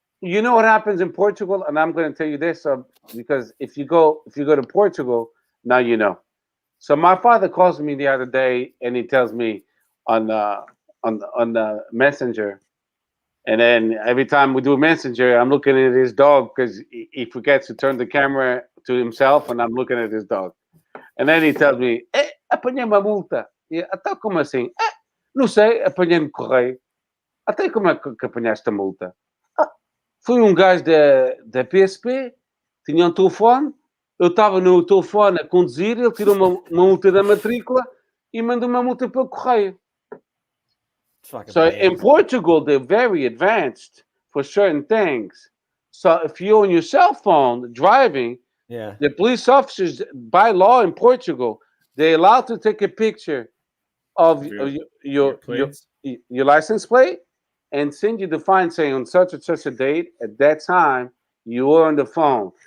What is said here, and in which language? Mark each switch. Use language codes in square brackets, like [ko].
[en] You know what happens in Portugal, and I'm going to tell you this because if you go to Portugal, now you know. So my father calls me the other day, and he tells me on the messenger, and then every time we do a messenger, I'm looking at his dog because he forgets to turn the camera to himself, and I'm looking at his dog. And then he tells me, [pt] apanhei uma multa. Até como assim? Não sei, apanhei no correio. Até como é que apanhaste a multa? Foi gajo da PSP, tinha telefone, eu estava no telefone a conduzir, ele tirou uma multa da matrícula e mandou uma multa pelo correio. [en] So in Portugal, they're very advanced for certain things. So if you're on your cell phone driving, the police officers, by law in Portugal, they're allowed to take a picture of your license plate and send you the fine saying on such and such a date, at that time, you were on the phone.